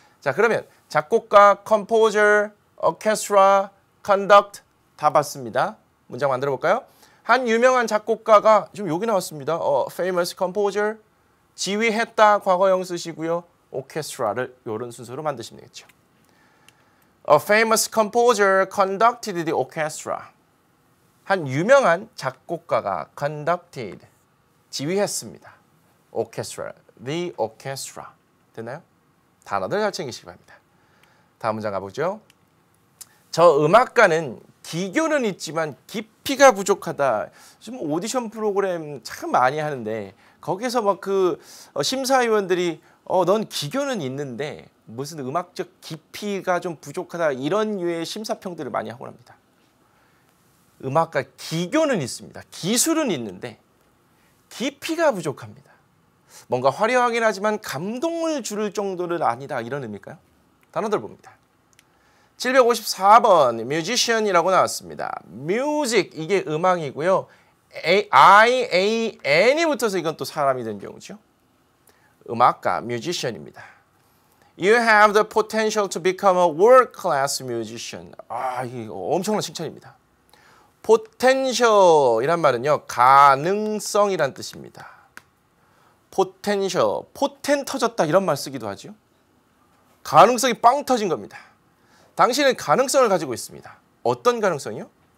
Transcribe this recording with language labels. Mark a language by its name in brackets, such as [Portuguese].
[Korean] 자, 그러면 작곡가, composer, orchestra, conduct 다 봤습니다. 문장 만들어 볼까요? 한 유명한 작곡가가 지금 여기 나왔습니다. [English] famous composer, [Korean] 지휘했다 과거형 쓰시고요. orchestra를 이런 순서로 만드시면 되겠죠. [English] A famous composer conducted the orchestra. [Korean] 한 유명한 작곡가가 conducted, 지휘했습니다. [English] orchestra, the orchestra. [Korean] 됐나요? 단어들 잘 챙기시기 바랍니다. 다음 문장 가보죠. 저 음악가는 기교는 있지만 깊이가 부족하다. 지금 오디션 프로그램 참 많이 하는데 거기서 막 그 심사위원들이 넌 기교는 있는데 무슨 음악적 깊이가 좀 부족하다 이런 류의 심사평들을 많이 하곤 합니다. 음악가 기교는 있습니다. 기술은 있는데 깊이가 부족합니다. 뭔가 화려하긴 하지만 감동을 줄 정도는 아니다 이런 의미일까요? 단어들 봅니다. 754번 musician이라고 나왔습니다. music 이게 음악이고요. I-A-N이 붙어서 이건 또 사람이 된 경우죠. 음악가, musician입니다. [English] You have the potential to become a world-class musician. [Korean] 이게 엄청난 칭찬입니다. potential이란 말은요. 가능성이란 뜻입니다. potential, 포텐 터졌다 이런 말 쓰기도 하죠. 가능성이 빵 터진 겁니다. 당신은 가능성을 가지고 있습니다. 어떤 가능성이요?